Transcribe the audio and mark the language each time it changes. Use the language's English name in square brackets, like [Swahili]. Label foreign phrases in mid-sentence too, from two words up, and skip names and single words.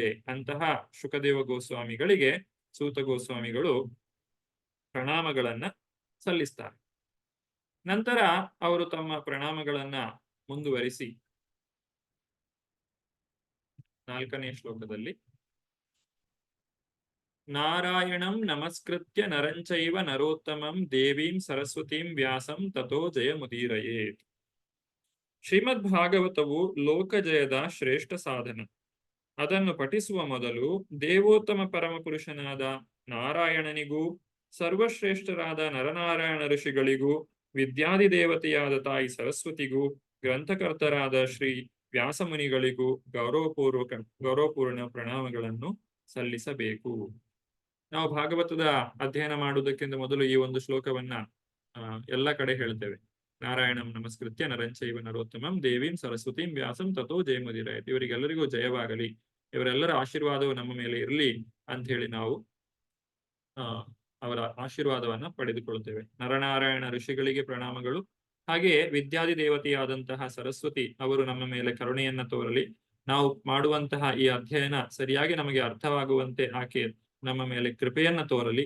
[Kannada] ಅಂತಹ ಶುಕದೇವ ಗೋಸ್ವಾಮಿಗಳಿಗೆ ಸೂತ ಗೋಸ್ವಾಮಿಗಳು ಪ್ರಣಾಮಗಳನ್ನ ಸಲ್ಲಿಸ್ತಾರೆ. ನಂತರ ಅವರು ತಮ್ಮ ಪ್ರಣಾಮಗಳನ್ನ ಮುಂದುವರಿಸಿ 4ನೇ ಶ್ಲೋಕದಲ್ಲಿ [Sanskrit] ನಾರಾಯಣಂ ನಮಸ್ಕೃತ್ಯ ನರಂಚೈವ ನರೋತ್ತಮಂ ದೇವೀಂ ಸರಸ್ವತೀಂ ವ್ಯಾಸಂ ತಥೋ ಜಯಮುದೀರಯೇತ್. [Kannada] ಶ್ರೀಮದ್ ಭಾಗವತವು ಲೋಕಜಯದ ಶ್ರೇಷ್ಠ ಸಾಧನ. ಅದನ್ನು ಪಠಿಸುವ ಮೊದಲು ದೇವೋತ್ತಮ ಪರಮಪುರುಷನಾದ ನಾರಾಯಣನಿಗೂ ಸರ್ವಶ್ರೇಷ್ಠರಾದ ನರನಾರಾಯಣ ಋಷಿಗಳಿಗೂ ವಿದ್ಯಾದಿ ದೇವತೆಯಾದ ತಾಯಿ ಸರಸ್ವತಿಗೂ ಗ್ರಂಥಕರ್ತರಾದ ಶ್ರೀ ವ್ಯಾಸಮುನಿಗಳಿಗೂ ಗೌರವಪೂರ್ಣ ಪ್ರಣಾಮಗಳನ್ನು ಸಲ್ಲಿಸಬೇಕು. ನಾವು ಭಾಗವತದ ಅಧ್ಯಯನ ಮಾಡುವುದಕ್ಕಿಂತ ಮೊದಲು ಈ ಒಂದು ಶ್ಲೋಕವನ್ನ ಎಲ್ಲ ಕಡೆ ಹೇಳ್ತೇವೆ. [Sanskrit] ನಾರಾಯಣಂ ನಮಸ್ಕೃತ್ಯ ನರಂಚೈವ ನರೋತ್ತಮಂ ದೇವೀಂ ಸರಸ್ವತೀಂ ವ್ಯಾಸಂ ತಥೋ ಜಯಮುದೀರಯೇತ್. [Kannada] ಇವರಿಗೆಲ್ಲರಿಗೂ ಜಯವಾಗಲಿ, ಇವರೆಲ್ಲರ ಆಶೀರ್ವಾದವು ನಮ್ಮ ಮೇಲೆ ಇರಲಿ ಅಂತ ಹೇಳಿ ನಾವು ಅವರ ಆಶೀರ್ವಾದವನ್ನ ಪಡೆದುಕೊಳ್ತೇವೆ. ನರನಾರಾಯಣ ಋಷಿಗಳಿಗೆ ಪ್ರಣಾಮಗಳು. ಹಾಗೆಯೇ ವಿದ್ಯಾದಿ ದೇವತೆಯಾದಂತಹ ಸರಸ್ವತಿ ಅವರು ನಮ್ಮ ಮೇಲೆ ಕರುಣೆಯನ್ನ ತೋರಲಿ. ನಾವು ಮಾಡುವಂತಹ ಈ ಅಧ್ಯಯನ ಸರಿಯಾಗಿ ನಮಗೆ ಅರ್ಥವಾಗುವಂತೆ ಆಕೆ ನಮ್ಮ ಮೇಲೆ ಕೃಪೆಯನ್ನ ತೋರಲಿ.